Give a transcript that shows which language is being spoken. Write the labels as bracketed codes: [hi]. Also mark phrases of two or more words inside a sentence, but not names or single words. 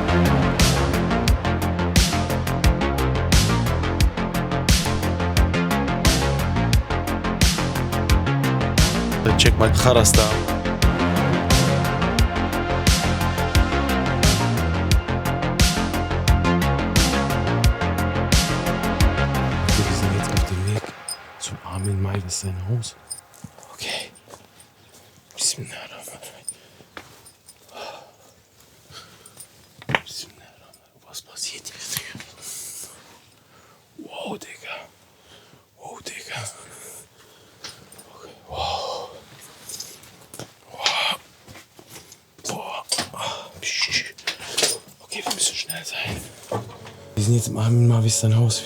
[de] Check mal Charas da. Zu Armin Maivis sein Haus. Okay. [ar] بسم الله الرحمن الرحيم بسم الله الرحمن الرحيم. [de] Was passiert hier? Wow, Digga. Wow, Digga. Okay. Wow. Wow. Boah. Okay, wir müssen schnell sein. Wir sind jetzt im Armin Maivis sein Haus.